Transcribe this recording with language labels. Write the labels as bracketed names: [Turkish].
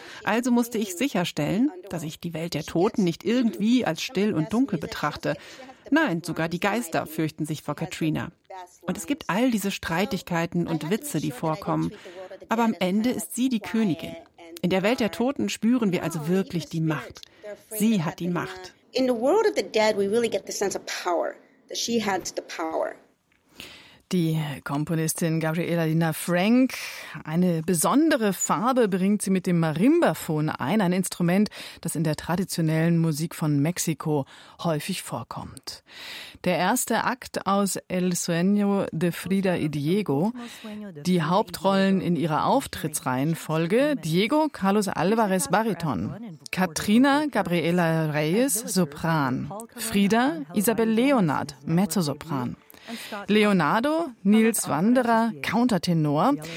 [German] Also musste ich sicherstellen, dass ich die Welt der Toten nicht irgendwie als still und dunkel betrachte. Nein, sogar die Geister fürchten sich vor Katrina. Und es gibt all diese Streitigkeiten und Witze, die vorkommen. Aber am Ende ist sie die Königin. In der Welt der Toten spüren wir also wirklich die Macht. Sie hat die Macht. [English] In the world of the dead we really get the sense of power that she has the power. [German] Die Komponistin Gabriela Lina Frank, eine besondere Farbe bringt sie mit dem Marimbafon ein Instrument, das in der traditionellen Musik von Mexiko häufig vorkommt. Der erste Akt aus El Sueño de Frida y Diego, die Hauptrollen in ihrer Auftrittsreihenfolge, Diego Carlos Álvarez Bariton, Katrina Gabriela Reyes Sopran, Frida Isabel Leonard Mezzosopran, Leonardo, Nils Wanderer, Countertenor.